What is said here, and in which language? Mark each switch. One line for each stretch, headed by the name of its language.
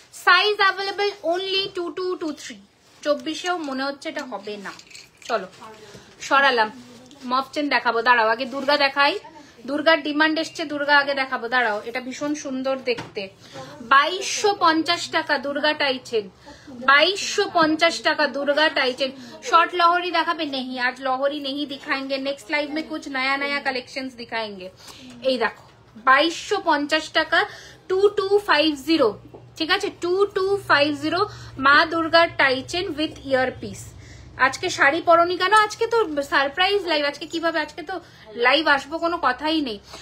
Bangla: Size available only 2223। 2400-এও মনে হচ্ছে এটা হবে না। চলো সরালাম, মফ চেন দেখাবো। দাঁড়াও আগে দুর্গা দেখাই, দুর্গার ডিমান্ড এসছে, দুর্গা আগে দেখাবো। দাঁড়াও, এটা ভীষণ সুন্দর দেখতে। 2250 টাকা দুর্গা টাইচেন, 2250 টাকা दुर्गा टाइचन। शॉर्ट लहरी देखाबे?
Hindi: नहीं, आज लहरी नहीं दिखाएंगे, नेक्स्ट लाइव में कुछ नया नया कलेक्शंस दिखाएंगे।
Bangla: এই দেখো 2250 টাকা 2250, ঠিক আছে 2250 মা দুর্গা টাইচেন উইথ ইয়ারপিস। আজকে শাড়ি পরনি কেন? আজকে তো সারপ্রাইজ লাইভ, আজকে কিভাবে, আজকে তো লাইভ আসবো কোনো কথাই নেই।